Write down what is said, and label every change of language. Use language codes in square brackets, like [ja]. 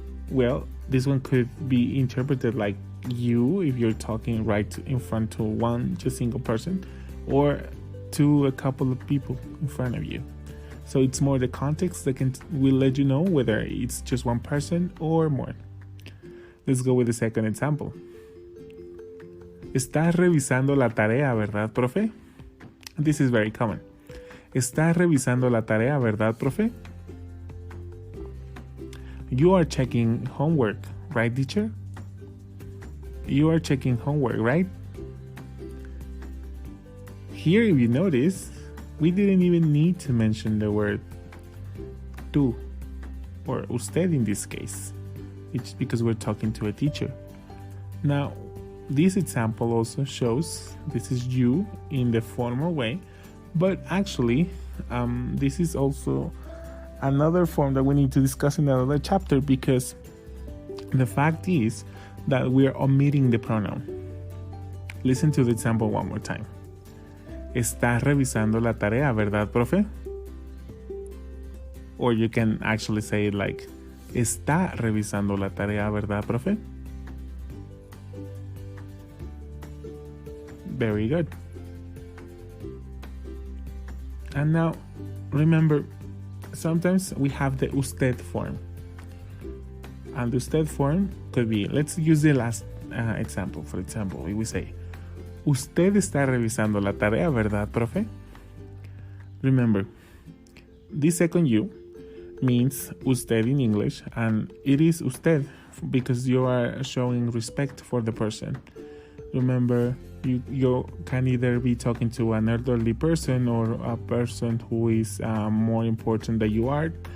[en] Well, this one could be interpreted like you if you're talking right in front to one just single person, or to a couple of people in front of you. So it's more the context that will let you know whether it's just one person or more. Let's go with the second example. [es] Estás revisando la tarea, ¿verdad, profe? [en] This is very common. [es] Estás revisando la tarea, ¿verdad, profe? [en] You are checking homework, right, teacher? You are checking homework, right? here, if you notice, we didn't even need to mention the word tú or usted in this case. It's because we're talking to a teacher. Now, this example also shows this is you in the formal way, but actually, this is also another form that we need to discuss in another chapter, because the fact is that we are omitting the pronoun. Listen to the example one more time. [es] Estás revisando la tarea, ¿verdad, profe? [en] Or you can actually say it like, [es] está revisando la tarea, ¿verdad, profe? [en] Very good. And now, remember, sometimes we have the usted form. And the usted form could be, let's use the last example. For example, we say, [es] usted está revisando la tarea, ¿verdad, profe? [en] Remember, this second you means usted in English, and it is usted because you are showing respect for the person. Remember, you can either be talking to an elderly person or a person who is more important than you are.